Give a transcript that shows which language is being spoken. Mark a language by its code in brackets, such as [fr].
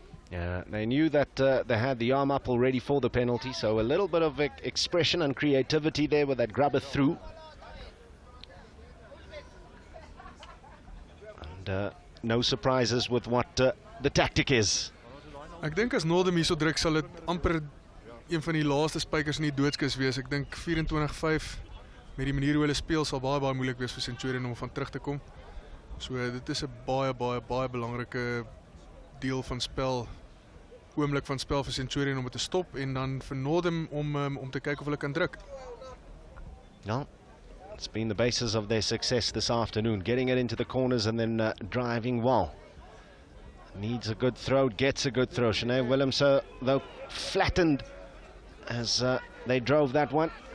[en] Yeah, they knew that they had the arm up already for the penalty, so a little bit of expression and creativity there with that grubber through. And no surprises with what the tactic is. [af] Ek dink as Northam hierso druk sal dit amper een van die laaste spykers in die doodskus wees. Ek dink 24-5 met die manier hoe hulle speel sal baie moeilik wees vir Centurion om van terug te kom. So dit is 'n baie belangrike deel van spel, oomblik van spel vir Centurion om dit te stop en dan vir Northam om te kyk of hulle kan druk. Ja. [en] It's been the basis of their success this afternoon, getting it into the corners and then driving well. needs a good throw, gets a good throw. Sinead Williams, though, flattened as they drove that one.